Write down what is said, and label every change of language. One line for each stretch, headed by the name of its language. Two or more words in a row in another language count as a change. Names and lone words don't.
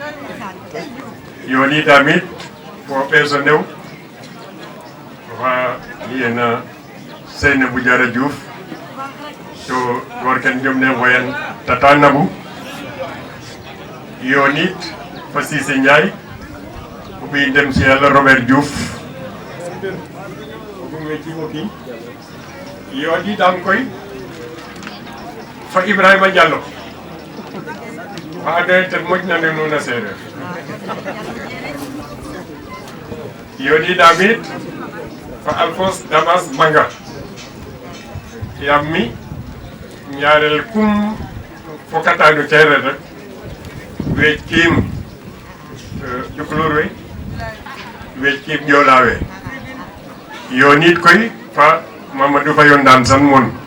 Serer: yoni damit fo ɓees o ndew oxa liyena Seynabou Diarra Diouf to worken jom ne ngoyan Tata Nabou yonit fa Cissé Ndiaye o ɓiy ndem si Yàlla Robert Diouf ogum we cimoki yonidam koy fa Ibrahima Diallo fa ando naye ten moƴnane nuun a seereer yonidamit fa Alphonse Damas Manga yaam mi ñaarel kum fokatano ceereer rek weec kiim Tukulóor we weec kiim Joola we yonit koy fa Mamadou Faye o Ndaan San Mon